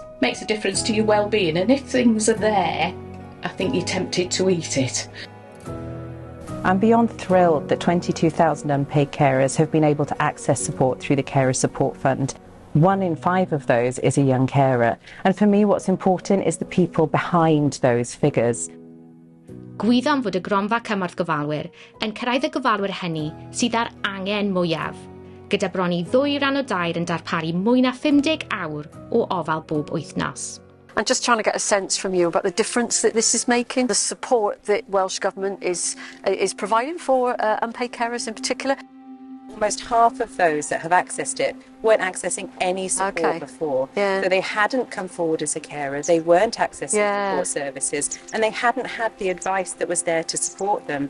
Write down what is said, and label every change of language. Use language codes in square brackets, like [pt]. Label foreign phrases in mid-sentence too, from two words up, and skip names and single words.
[en] Makes a difference to your well-being, and if things are there, I think you're tempted to eat it. I'm beyond thrilled that 22,000 unpaid carers have been able to access support through the Carers Support Fund. 1 in 5 of those is a young carer. And for me, what's important is the people behind those figures. [cy] Gwyddom fod y Cronfa Cymorth Gofalwyr yn cyrraedd y gofalwyr hynny sydd ar angen mwyaf, gyda bron I 2 ran o dair yn darparu mwy na 50 awr o ofal bob wythnos. [en] I'm just trying to get a sense from you about the difference that this is making, the support that Welsh Government is providing for unpaid carers in particular. Almost half of those that have accessed it weren't accessing any support before. Yeah. So they hadn't come forward as a carer, they weren't accessing support services, and they hadn't had the advice that was there to support them.